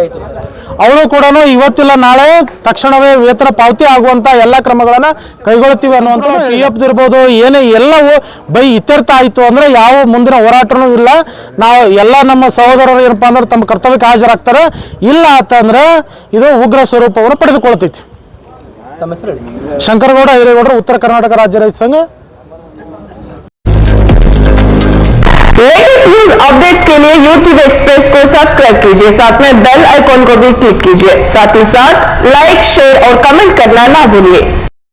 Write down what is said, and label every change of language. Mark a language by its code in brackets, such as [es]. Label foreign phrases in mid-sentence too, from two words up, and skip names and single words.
[kn] ಅವರು ಕೂಡ ಇವತ್ತಿಲ್ಲ ನಾಳೆ ತಕ್ಷಣವೇ ವೇತನ ಪಾವತಿ ಆಗುವಂಥ ಎಲ್ಲ ಕ್ರಮಗಳನ್ನು ಕೈಗೊಳ್ತೀವಿ ಅನ್ನುವಂಥ PF ಇರ್ಬೋದು ಏನೇ ಎಲ್ಲವೂ ಇತ್ಯರ್ಥ ಆಯಿತು ಅಂದರೆ ಯಾವ ಮುಂದಿನ ಹೋರಾಟನೂ ಇಲ್ಲ. ನಾವು ಎಲ್ಲ ನಮ್ಮ ಸಹೋದರರು ಏನಪ್ಪ ಅಂದ್ರೆ ತಮ್ಮ ಕರ್ತವ್ಯಕ್ಕೆ ಹಾಜರಾಗ್ತಾರೆ. ಇಲ್ಲ ಅಂತಂದ್ರೆ ಇದು ಉಗ್ರ ಸ್ವರೂಪವನ್ನು ಪಡೆದುಕೊಳ್ತೈತಿ. ತಮ್ಮ ಹೆಸರು ಹೇಳಿ. ಶಂಕರಗೌಡ ಹಿರೇಗೌಡರು, ಉತ್ತರ ಕರ್ನಾಟಕ ರಾಜ್ಯ ರೈತ ಸಂಘ. [en] latest news updates [hi] के लिए YouTube एक्सप्रेस को सब्सक्राइब कीजिए, साथ में [en] bell icon [hi] को भी क्लिक कीजिए। साथ ही साथ [en] like, share [hi] और कमेंट करना ना भूलिए।